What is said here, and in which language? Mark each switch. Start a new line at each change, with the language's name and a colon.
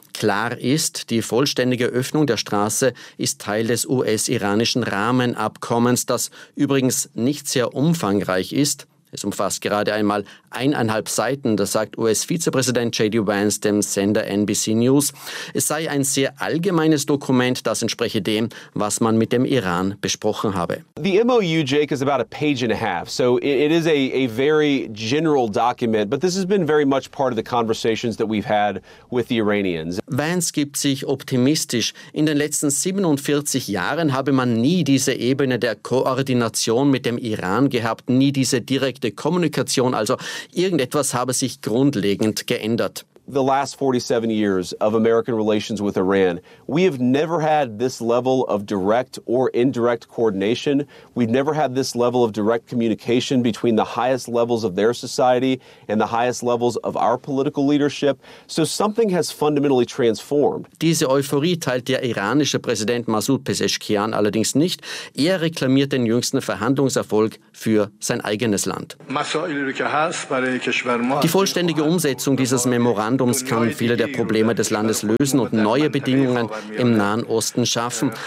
German: Klar ist, die vollständige Öffnung der Straße ist Teil des US-iranischen Rahmenabkommens, das übrigens nicht sehr umfangreich ist. Es umfasst gerade einmal 1,5 Seiten, das sagt US-Vizepräsident J.D. Vance dem Sender NBC News. Es sei ein sehr allgemeines Dokument, das entspreche dem, was man mit dem Iran besprochen habe.
English: The MOU, Jake, is about a page and a half. So it is a very general document, but this has been very much part of the conversations that we've had with the Iranians.
German: Vance gibt sich optimistisch. In den letzten 47 Jahren habe man nie diese Ebene der Koordination mit dem Iran gehabt, nie diese direkte Kommunikation, also irgendetwas habe sich grundlegend geändert.
English: the last 47 years of American relations with Iran, we have never had this level of direct or indirect coordination. We've never had this level of direct communication between the highest levels of their society and the highest levels of our political leadership. So something has fundamentally transformed.
German: Diese Euphorie teilt der iranische Präsident Masoud Pezeshkian allerdings nicht. Er reklamiert den jüngsten Verhandlungserfolg für sein eigenes Land. Die vollständige Umsetzung dieses Memorandums kann viele der Probleme des Landes lösen und neue Bedingungen im Nahen Osten schaffen.